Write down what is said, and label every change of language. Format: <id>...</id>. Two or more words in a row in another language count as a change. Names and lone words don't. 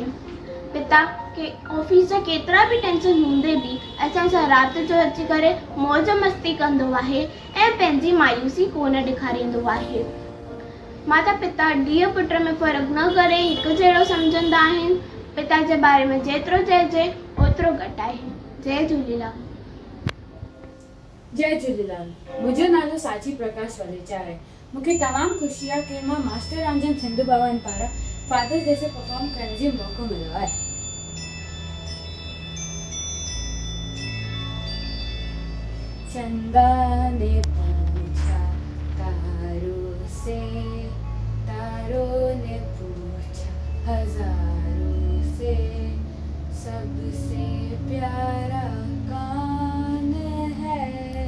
<sd>पिता के ऑफिस जा केतिरा बि टेंशन हूंदे बि असां सां राति जो अची करे मौज मस्ती कंदो आहे ऐं पंहिंजी मायूसी कोन ॾेखारींदो आहे। माता पिता धीअ पुट में फ़र्क़ु न करे हिकु जहिड़ो सम्झंदा आहिनि। पिता जे बारे में जेतिरो चइजे ओतिरो घटि आहे। जय झूलेलाल। जय झूलेलाल। मुंहिंजो नालो साची प्रकाश वलेचा आहे। मूंखे तमामु ख़ुशी आहे कि मां मास्टर रामजन सिंधु भवन पारां फादर्स डे से परफॉर्म करण जो मौक़ो मिलो है।</sd> <hi>चंदा ने पूछा तारों से, तारों ने पूछा हजारों से, सबसे प्यारा कौन है?</hi>